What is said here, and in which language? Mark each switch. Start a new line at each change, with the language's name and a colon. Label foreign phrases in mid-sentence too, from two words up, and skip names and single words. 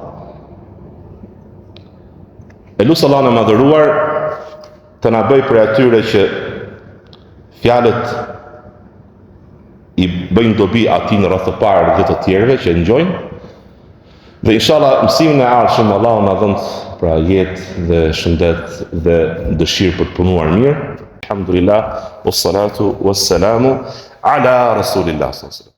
Albanian: Elusi Allahun e madhëruar të na bëj për atyre që fjalët i bëjnë dobi atij në radhë të parë dhe të tjerëve që ngjojnë. Dhe inshallah mësimin e ardhshëm Allahu na dhënë pra jetë dhe shëndet dhe dëshirë për të punuar mirë.
Arabic: الحمد لله والصلاة والسلام على رسول الله صلى الله عليه وسلم.